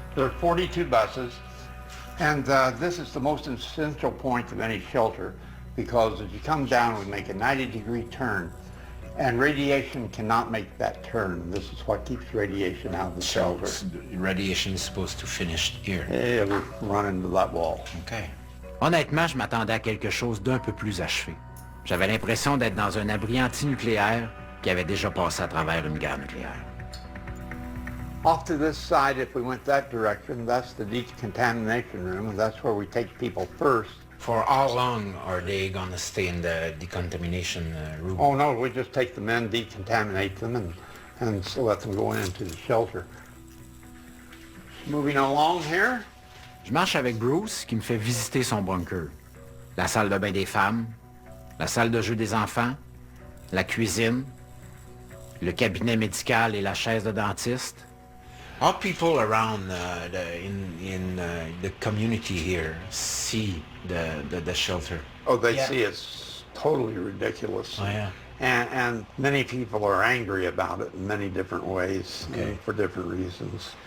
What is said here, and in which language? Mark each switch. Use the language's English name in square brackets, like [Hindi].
[English] There are 42 buses, and this is the most essential point of any shelter, because as you come down, we make a 90-degree turn, and radiation cannot make that turn. This is what keeps radiation out of the shelter. Radiation is supposed to finish here. It'll run into that wall. OK. [French] Honnêtement, je m'attendais à quelque chose d'un peu plus achevé. J'avais l'impression d'être dans un abri antinucléaire qui avait déjà passé à travers une guerre nucléaire. [English] Off to this side, if we went that direction, that's the decontamination room, and that's where we take people first. For how long are they going to stay in the decontamination room? Oh no, we just take them in, decontaminate them, and so let them go into the shelter. Moving along here. [French] Je marche avec Bruce qui me fait visiter son bunker. La salle de bain des femmes, la salle de jeu des enfants, la cuisine, le cabinet médical et la chaise de dentiste. [English] How people around the community here see the shelter? Oh, they see it's totally ridiculous. Oh, yeah. And many people are angry about it in many different ways, for different reasons.